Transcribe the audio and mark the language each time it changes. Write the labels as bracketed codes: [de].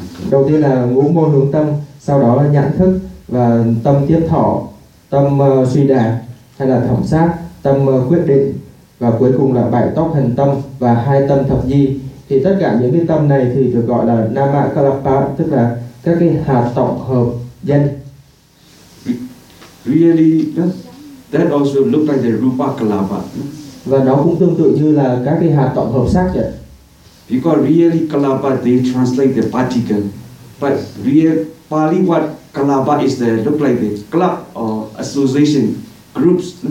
[vi] Đầu tiên là ngũ môn hướng tâm, sau đó là nhãn thức và tâm tiết thọ, tâm suy đạt hay là thẩm sát, tâm quyết định, và cuối cùng là bảy tóc hành tâm và hai tâm thập di. Thì tất cả những cái tâm này thì được gọi là nama kalapa, tức là các cái hạt tổng hợp danh. [en] Really, that also look like the rupa kalapa. [vi] Và nó cũng tương tự như là các cái hạt tổng hợp sắc vậy. [en] Because really kalapa, they translate the particle. But really, Pali what kalapa is the look like the club or association groups.